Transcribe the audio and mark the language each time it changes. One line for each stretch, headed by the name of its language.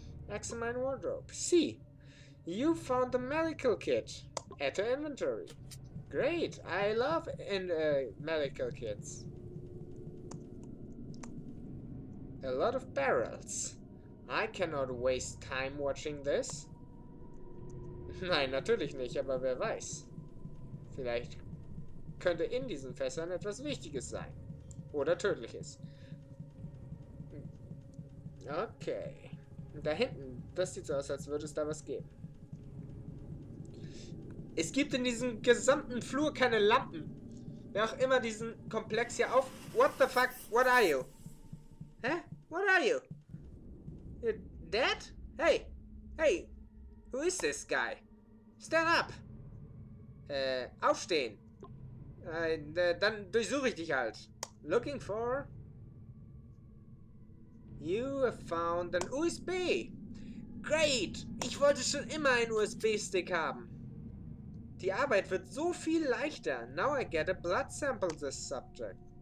English: Examine wardrobe. See! You found the medical kit. Add to inventory. Great! I love medical kits. A lot of barrels. I cannot waste time watching this.
German: Nein, natürlich nicht, aber wer weiß. Vielleicht könnte in diesen Fässern etwas Wichtiges sein. Oder Tödliches. Okay. Und da hinten, das sieht so aus, als würde es da was geben. Es gibt in diesem gesamten Flur keine Lampen. Wer auch immer diesen Komplex hier auf...
English: What the fuck? What are you? Hä? What are you? You're dead? Hey! Hey! Who is this guy? Stand up!
German: Aufstehen! Dann durchsuche ich dich halt.
English: Looking for... You have found an USB! Great!
German: Ich wollte schon immer einen USB-Stick haben. Die Arbeit wird so viel leichter.
English: Now I get a blood sample this subject.